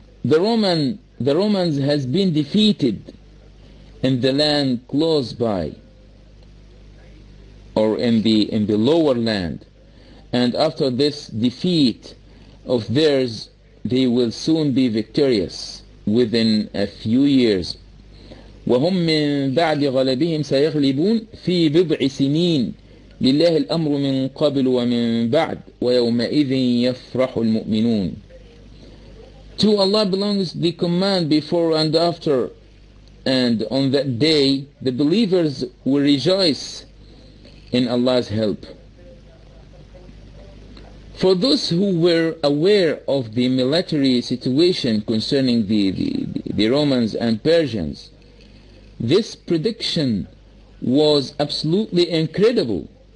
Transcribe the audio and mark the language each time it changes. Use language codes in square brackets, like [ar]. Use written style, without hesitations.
[en] The Romans has been defeated in the land close by, or in the lower land, and after this defeat of theirs, they will soon be victorious within a few years. [ar] وهم من بعد غلبهم سيغلبون في بضع سنين لله الأمر من قبل ومن بعد ويومئذ يفرح المؤمنون. [en] To Allah belongs the command before and after, and on that day the believers will rejoice in Allah's help. For those who were aware of the military situation concerning the Romans and Persians, this prediction was absolutely incredible.